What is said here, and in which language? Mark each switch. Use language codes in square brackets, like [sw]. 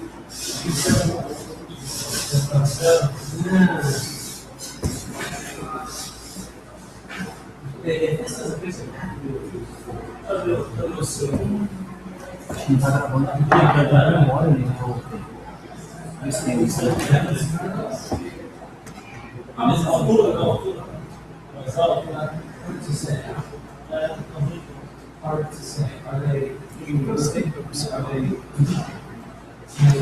[en] If this doesn't fix it, I have to do it. I'll do it soon. [pt] Não tá gravando aqui, porque tá dando memória, né? Isso tem isso. Mas a altura, não, a altura. Mas a altura. [en] Hard to say. Hard to say. Are they? Are they?